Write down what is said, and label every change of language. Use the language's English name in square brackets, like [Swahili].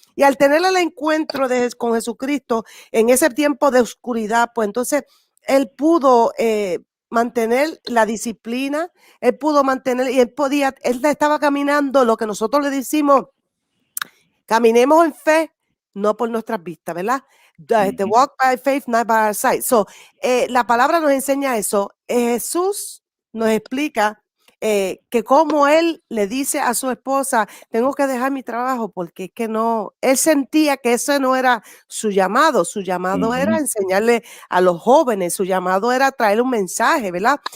[Spanish] Y al tener el encuentro con Jesucristo en ese tiempo de oscuridad, pues entonces él pudo mantener la disciplina, él pudo mantener, y él estaba caminando lo que nosotros le decimos, caminemos en fe, no por nuestras vistas, ¿verdad? [English] The walk by faith, not by our sight. [Spanish] So, la palabra nos enseña eso. Jesús nos explica que como él le dice a su esposa, tengo que dejar mi trabajo porque es que no, él sentía que ese no era su llamado era enseñarle a los jóvenes, su llamado era traer un mensaje, ¿verdad?